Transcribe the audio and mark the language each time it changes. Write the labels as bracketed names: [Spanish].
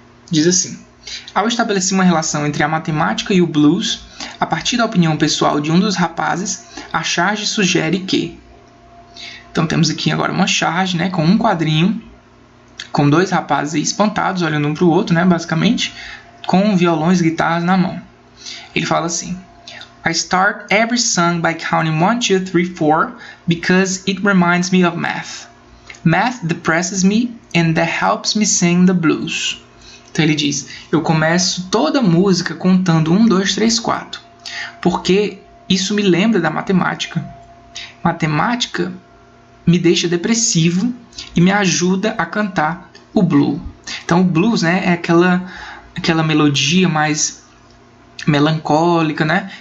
[Portuguese] Diz assim: Ao estabelecer uma relação entre a matemática e o blues, a partir da opinião pessoal de um dos rapazes, a charge sugere que... Então, temos aqui agora uma charge, né, com um quadrinho, com 2 rapazes espantados, olhando um para o outro, né, basicamente, com violões e guitarras na mão. Ele fala assim: [English] I start every song by counting 1, 2, 3, 4 because it reminds me of math. Math depresses me and that helps me sing the blues. [Portuguese] Então ele diz: eu começo toda a música contando 1, 2, 3, 4, porque isso me lembra da matemática. Matemática me deixa depressivo e me ajuda a cantar o blues. Então o blues, né, é aquela melodia mais melancólica, né?